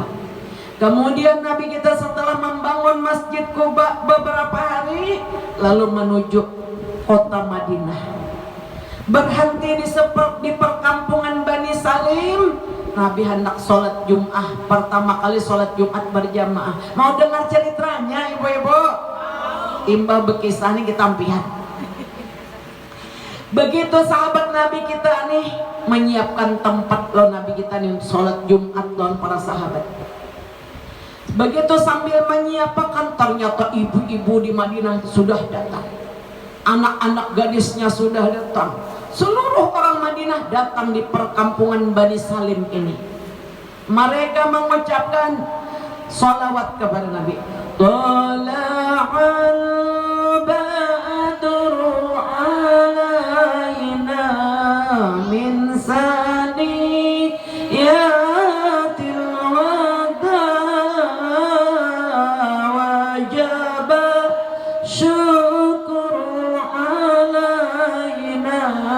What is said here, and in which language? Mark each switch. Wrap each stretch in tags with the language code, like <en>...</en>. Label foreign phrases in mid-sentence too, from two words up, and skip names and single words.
<id>Kemudian Nabi kita setelah membangun Masjid Kuba beberapa hari lalu menuju kota Madinah, berhenti di perkampungan Bani Salim. Nabi hendak sholat Jum'ah, pertama kali sholat Jumat berjamaah. Mau dengar ceritanya ibu-ibu?</id> <bjn>Imbah bekisah nih kita ampihan. Begitu sahabat Nabi kita nih menyiapkan tempat lo Nabi kita nih sholat Jumat lawan para sahabat.</bjn> <id>Begitu sambil menyiapkan ternyata ibu-ibu di Madinah sudah datang, anak-anak gadisnya sudah datang. Seluruh orang Madinah datang di perkampungan Bani Salim ini. Mereka mengucapkan salawat kepada Nabi.</id> <ar>طلع البدر علينا من ثنيات الوداع وجب الشكر علينا</ar>